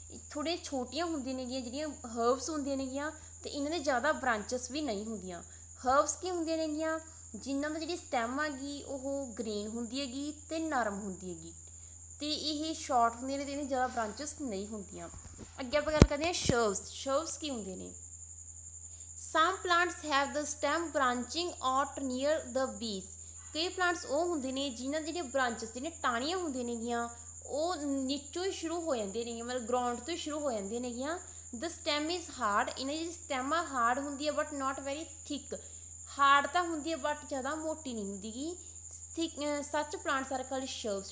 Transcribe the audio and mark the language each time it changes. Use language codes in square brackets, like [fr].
[pa] ਥੋੜ੍ਹੀਆਂ ਛੋਟੀਆਂ ਹੁੰਦੀਆਂ ਨੇਗੀਆਂ ਜਿਹੜੀਆਂ ਹਰਬਸ ਹੁੰਦੀਆਂ ਨੇਗੀਆਂ, ਅਤੇ ਇਹਨਾਂ ਦੇ ਜ਼ਿਆਦਾ ਬ੍ਰਾਂਚਸ ਵੀ ਨਹੀਂ ਹੁੰਦੀਆਂ। ਹਰਬਸ ਕੀ ਹੁੰਦੀਆਂ ਨੇਗੀਆਂ, ਜਿਨ੍ਹਾਂ ਦਾ ਜਿਹੜੀ ਸਟੈਮ ਹੈਗੀ ਉਹ ਗ੍ਰੀਨ ਹੁੰਦੀ ਹੈਗੀ ਅਤੇ ਨਰਮ ਹੁੰਦੀ ਹੈਗੀ, ਅਤੇ ਇਹ ਸ਼ਾਰਟ ਹੁੰਦੀਆਂ ਨੇ ਅਤੇ ਇਹਦੀਆਂ ਜ਼ਿਆਦਾ ਬ੍ਰਾਂਚਸ ਨਹੀਂ ਹੁੰਦੀਆਂ। ਅੱਗੇ ਆਪਾਂ ਗੱਲ ਕਰਦੇ ਹਾਂ ਸ਼ਰਬਸ। ਸ਼ਰਬਸ ਕੀ ਹੁੰਦੇ ਨੇ। [en] Some plants have the stem branching out near the base। [pa] ਕਈ ਪਲਾਂਟਸ ਉਹ ਹੁੰਦੇ ਨੇ ਜਿਨ੍ਹਾਂ ਦੀਆਂ ਬ੍ਰਾਂਚਸ ਜਿਹੜੀਆਂ ਟਾਹਣੀਆਂ ਹੁੰਦੀਆਂ ਨੇਗੀਆਂ ਉਹ ਨੀਚੋਂ ਹੀ ਸ਼ੁਰੂ ਹੋ ਜਾਂਦੀਆਂ ਨੇਗੀਆਂ, ਮਤਲਬ ਗਰਾਊਂਡ ਤੋਂ ਹੀ ਸ਼ੁਰੂ ਹੋ ਜਾਂਦੀਆਂ ਨੇਗੀਆਂ। [en] The stem is hard. [pa] ਇਹਨਾਂ ਦੀ ਸਟੈਮ ਆ ਹਾਰਡ ਹੁੰਦੀ ਹੈ [en] But not very thick. [pa] Hard ਤਾਂ ਹੁੰਦੀ ਹੈ ਬਟ ਜ਼ਿਆਦਾ ਮੋਟੀ ਨਹੀਂ ਹੁੰਦੀ ਗੀ। [en] Thick such plants are called shrubs.